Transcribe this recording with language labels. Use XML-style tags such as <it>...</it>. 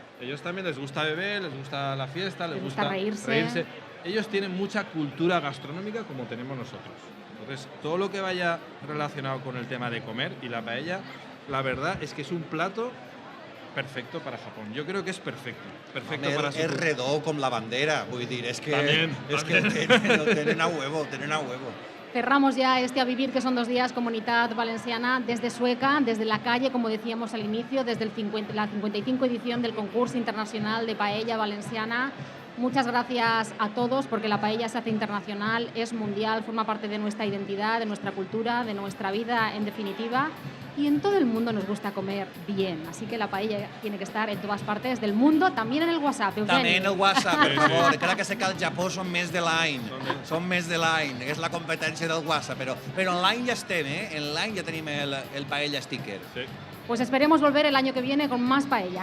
<es>Ellos también les gusta beber, les gusta la fiesta, les gusta reírse. Ellos tienen mucha cultura gastronómica como tenemos nosotros. Entonces, todo lo que vaya relacionado con el tema de comer y la paella, la verdad es que es un plato perfecto para Japón. Yo creo que es perfecto para su cultura.</es> <ca>Es redó com la bandera, vull dir, és que lo tenen a huevo.</ca> <es>Cerramos ya este A Vivir, que son 2 días, Comunidad Valenciana, desde Sueca, desde la calle, como decíamos al inicio, desde la 55 edición del concurso internacional de paella valenciana. Muchas gracias a todos, porque la paella se hace internacional, es mundial, forma parte de nuestra identidad, de nuestra cultura, de nuestra vida en definitiva. Y en todo el mundo nos gusta comer bien, así que la paella tiene que estar en todas partes del mundo, también en el WhatsApp. Eugeni.</es> <ca>També en el WhatsApp, per favor. Encara que sé que al Japó són més de l'any. Són més de l'any. És la competència del WhatsApp. Però en l'any ja estem, En l'any ja tenim el paella sticker. Sí.</ca> <es>Pues esperemos volver el año que viene con más paella.</es>